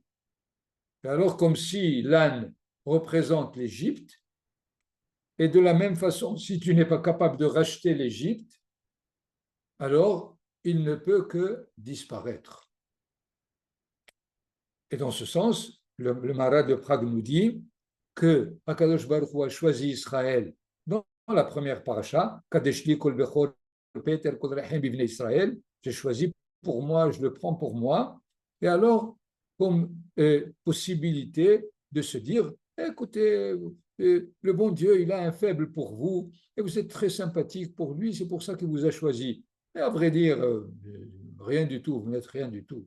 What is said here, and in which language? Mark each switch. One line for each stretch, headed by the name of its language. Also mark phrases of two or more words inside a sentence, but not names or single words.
French: Et alors, comme si l'âne représente l'Égypte, et de la même façon, si tu n'es pas capable de racheter l'Égypte, alors il ne peut que disparaître. Et dans ce sens, le Maharal de Prague nous dit que Akadosh Baruch Hu a choisi Israël dans la première paracha,
Hebrew: קדש לי כל בכור פטר כל רחם בבני ישראל,
French: j'ai choisi pour moi, je le prends pour moi. Et alors, comme possibilité de se dire, écoutez, le bon Dieu, il a un faible pour vous, et vous êtes très sympathique pour lui, c'est pour ça qu'il vous a choisi. Et à vrai dire, rien du tout, vous n'êtes rien du tout.